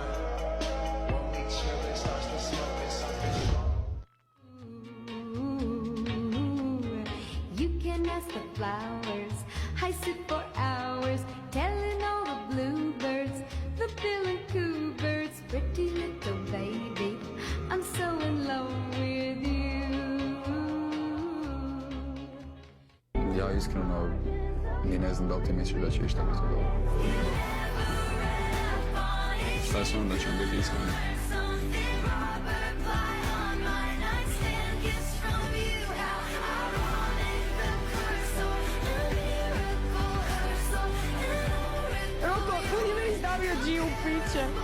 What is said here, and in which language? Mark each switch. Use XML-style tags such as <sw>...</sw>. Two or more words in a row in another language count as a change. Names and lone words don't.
<en>When we chill, it starts to smoke and something strong. You can ask the flowers, I sit for hours, telling all the bluebirds, the bill and coo birds, pretty little baby, I'm so in love with you.</en> <hr>Ja iskreno ni ne znam da li ti misliš da će išta biti dobro. Šta je s onom da ćemo biti iskreni? Roko, on je meni stavio G u piće.</hr>